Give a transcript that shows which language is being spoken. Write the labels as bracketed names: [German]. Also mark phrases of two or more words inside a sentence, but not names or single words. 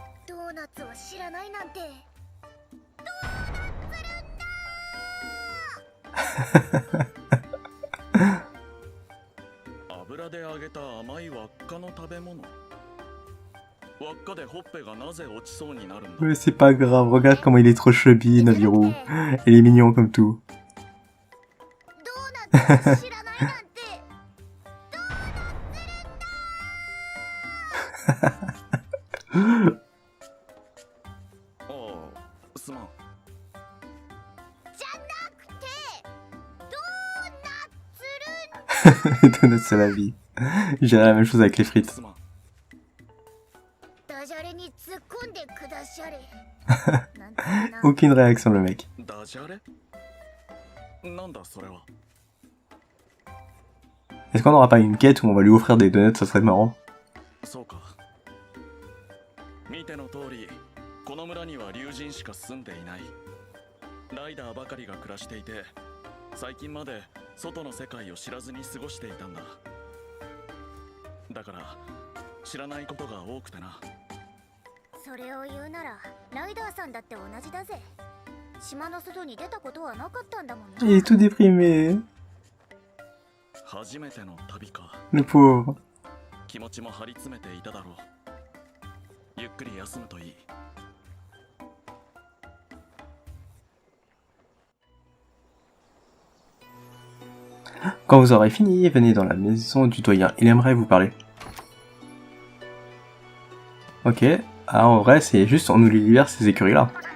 [Japanese] ドーナツを知らないなんて。ドーナツルンだ。油で揚げた甘い輪っかの食べ物。輪っかでほっぺがなぜ落ちそうになるんだ。 [French] Mais c'est pas grave, regarde comment il est trop chubby, Naviru. Il est mignon comme tout. [Japanese] ドーナツを知らないなんて。ドーナツルンだ。ああ、すまん。じゃなくてドーナツルン。 [French] Donuts, c'est la vie. Je dirais la même chose avec les frites. [Japanese] すまん。ダジャレに突っ込んでくだしゃれ。なんてな。 [French] Aucune réaction, le mec. [Japanese] ダジャレ？なんだそれは。 [French] Est-ce qu'on n'aura pas une quête où on va lui offrir des donuts? Ça serait marrant. [Japanese] そうか。見ての通り、この村には竜神しか住んでいない。ライダーばかりが暮らしていて、最近まで外の世界を知らずに過ごしていたんだ。だから知らないことが多くてな。それを言うならライダーさんだって同じだぜ。島の外に出たことはなかったんだもんな。 [French] Il est tout déprimé. [Japanese] 初めての旅か。 [French] Le pauvre. [Japanese] 気持ちも張り詰めていただろう。ゆっくり休むといい。 [French] Quand vous aurez fini, venez dans la maison du doyen. Il aimerait vous parler. Ok. Ah, en vrai, c'est juste, on nous libère ces écuries-là.